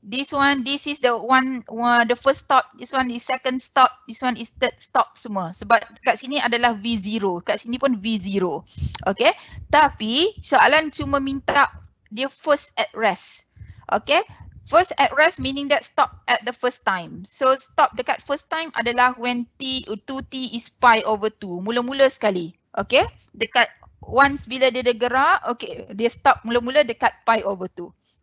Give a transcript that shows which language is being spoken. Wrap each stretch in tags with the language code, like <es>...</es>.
<en>This is the one, the first stop, this one is second stop, this one is third stop semua.</en> <ms>Sebab kat sini adalah V0, kat sini pun V0. Okay, tapi soalan cuma minta dia</ms> <en>first at rest. Okay, first at rest meaning that stop at the first time. So stop</en> <ms>dekat</ms> <en>first time</en> <ms>adalah</ms> <en>when T, 2T is pi over 2,</en> <ms>mula-mula sekali. Okay, dekat once bila dia gerak, okay, dia stop mula-mula dekat pi over 2.</ms>